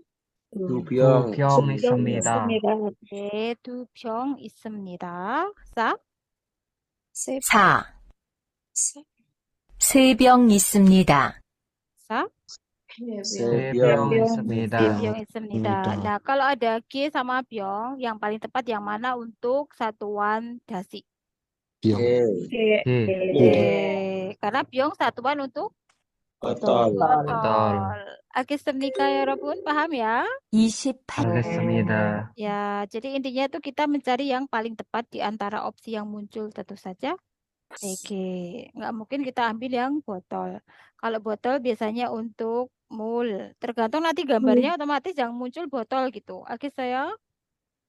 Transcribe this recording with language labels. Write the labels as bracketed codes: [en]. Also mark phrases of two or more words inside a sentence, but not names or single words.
[ko] 두 병. 2병 있습니다. 네, 2병 있습니다. 4, 4 3병 있습니다. 4, 3병 있습니다. 3병 있습니다. [id] Nah, kalau ada G sama 병, yang paling tepat yang mana untuk satuan dasi? [ko] 개. [id] Karena 병 satuan untuk botol. [ko] 알겠습니까, 여러분? [id] Paham ya? 28 [ko] 알겠습니다. [id] Ya, jadi intinya itu kita mencari yang paling tepat di antara opsi yang muncul tentu saja. Nggak mungkin kita ambil yang botol. Kalau botol biasanya untuk mul. Tergantung nanti gambarnya otomatis yang muncul botol gitu.